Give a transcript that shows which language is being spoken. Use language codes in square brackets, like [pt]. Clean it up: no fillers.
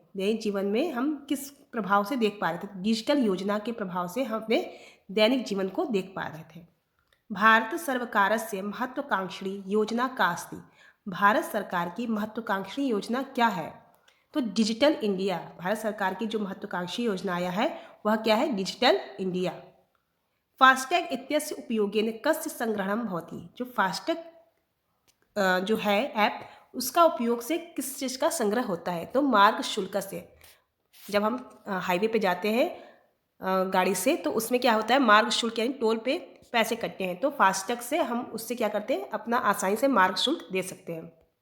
[hi] दैनिक जीवन में हम किस प्रभाव से देख पा रहे थे, डिजिटल योजना के प्रभाव से हम अपने दैनिक जीवन को देख पा रहे थे। [sa] भारत सर्वकारस्य महत्वाकांक्षी योजना का अस्ति। [hi] भारत सरकार की महत्वाकांक्षी योजना क्या है। तो डिजिटल इंडिया, भारत सरकार की जो महत्वाकांक्षी योजना आया है वह क्या है, डिजिटल इंडिया। [sa] फास्टैग इत्यस्य उपयोगेन कस्य संग्रहणं भवति। [hi] जो फास्टैग जो है ऐप, उसका उपयोग से किस चीज़ का संग्रह होता है। तो मार्ग शुल्क से। जब हम हाईवे पे जाते हैं गाड़ी से, तो उसमें क्या होता है, मार्ग शुल्क यानी टोल पे पैसे कटते हैं। तो फास्टैग से हम उससे क्या करते हैं, अपना आसानी से मार्ग शुल्क दे सकते हैं।